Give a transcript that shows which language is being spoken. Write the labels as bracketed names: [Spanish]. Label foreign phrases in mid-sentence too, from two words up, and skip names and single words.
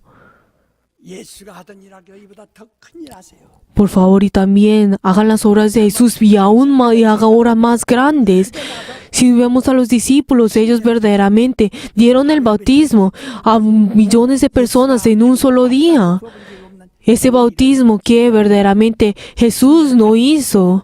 [Korean] 예수가 하던 일하고 이보다 더 큰 일 하세요. [Spanish] Por favor, y también hagan las obras de Jesús y aún más, y hagan obras más grandes. Si vemos a los discípulos, ellos verdaderamente dieron el bautismo a millones de personas en un solo día. Ese bautismo que verdaderamente Jesús no hizo.